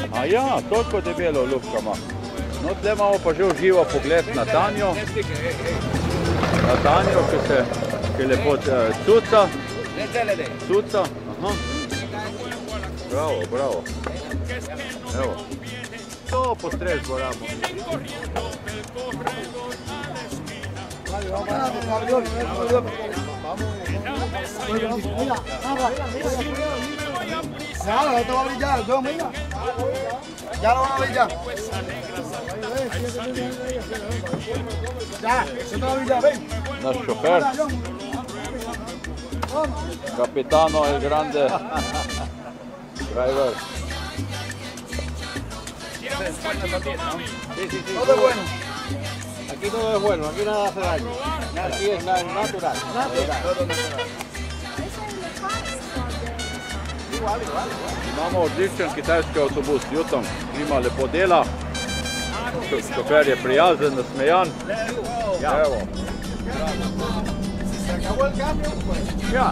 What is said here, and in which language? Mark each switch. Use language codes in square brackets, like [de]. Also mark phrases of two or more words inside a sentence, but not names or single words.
[sl] A ja, toliko debelo olupka ima. No, tle imamo pa že v živo pogled na Tanjo. Na Tanjo, ki je lepo cuca. Cuca, aha. Bravo, bravo. Evo. To postrežbo ramo. [es] Claro, te va a brillar, yo mira. Ya lo van a brillar. Ya, se te va a brillar, ven. [sl] Naš šofer. [es] Capitano el Grande. Driver. Todo es bueno. Aquí todo es bueno, aquí nada hace daño. Aquí es natural. [sl] Imamo odličen kitajski avtobus, Yutong. Klima lepo dela. Šofer je prijazen, nasmejan. Evo. Ja.